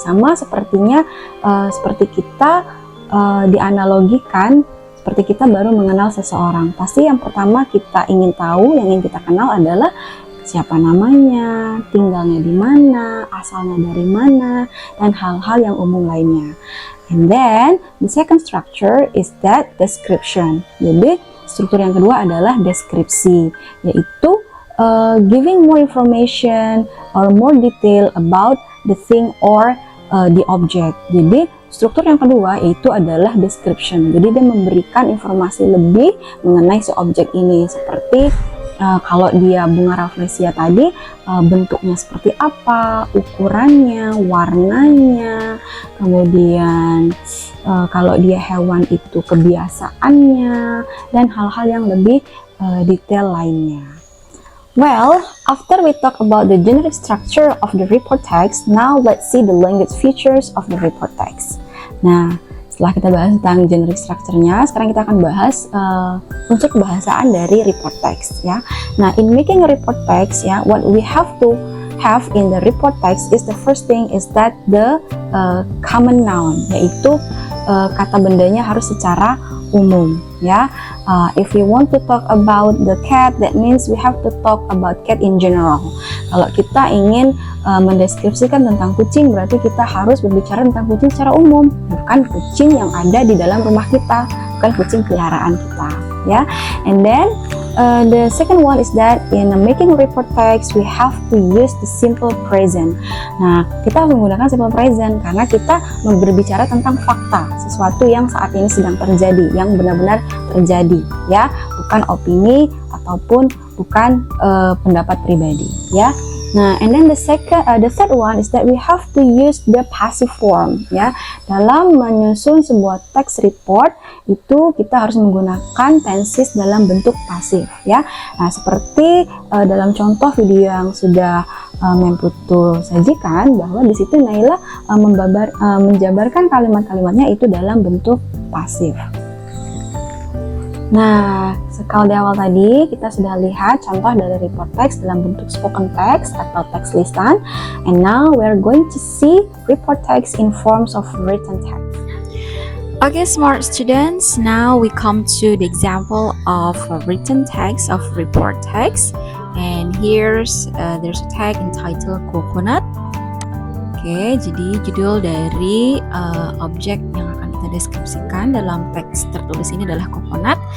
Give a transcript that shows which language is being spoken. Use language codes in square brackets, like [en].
[id] Sama sepertinya seperti kita dianalogikan, seperti kita baru mengenal seseorang. Pasti yang pertama kita ingin tahu, yang ingin kita kenal adalah siapa namanya, tinggalnya di mana, asalnya dari mana, dan hal-hal yang umum lainnya. [en] And then the second structure is that description. [id] Jadi struktur yang kedua adalah deskripsi, yaitu [en] giving more information or more detail about the thing or the object. [id] Jadi struktur yang kedua yaitu adalah description. Jadi dia memberikan informasi lebih mengenai si objek ini, seperti kalau dia bunga rafflesia tadi, bentuknya seperti apa, ukurannya, warnanya, kemudian kalau dia hewan itu kebiasaannya, dan hal-hal yang lebih detail lainnya. [en] Well, after we talk about the generic structure of the report text, now let's see the language features of the report text. [id] Nah, setelah kita bahas tentang generic structure-nya, sekarang kita akan bahas unsur kebahasaan dari report text, ya. [en] Nah, in making a report text, ya, what we have to have in the report text is the first thing is that the common noun, [id] yaitu kata bendanya harus secara umum, ya. [en] If we want to talk about the cat, that means we have to talk about cat in general. [id] Kalau kita ingin mendeskripsikan tentang kucing, berarti kita harus berbicara tentang kucing secara umum, bukan kucing yang ada di dalam rumah kita, bukan kucing peliharaan kita, ya. [en] And then the second one is that in making a report text we have to use the simple present. [id] Nah, kita harus menggunakan simple present karena kita berbicara tentang fakta, sesuatu yang saat ini sedang terjadi, yang benar-benar terjadi, ya, bukan opini ataupun bukan pendapat pribadi, ya. [en] Nah, and then the third one is that we have to use the passive form, ya. [id] Dalam menyusun sebuah text report itu kita harus menggunakan tenses dalam bentuk pasif, ya. Nah, seperti dalam contoh video yang sudah Memputu sajikan, bahwa di situ Naila menjabarkan kalimat-kalimatnya itu dalam bentuk pasif. Nah, kalau di awal tadi kita sudah lihat contoh dari report text dalam bentuk spoken text atau teks lisan, [en] and now we're going to see report text in forms of written text. Okay, smart students, now we come to the example of a written text of report text, and there's a tag entitled coconut. [id] Oke, jadi judul dari objek yang akan kita deskripsikan dalam teks tertulis ini adalah coconut.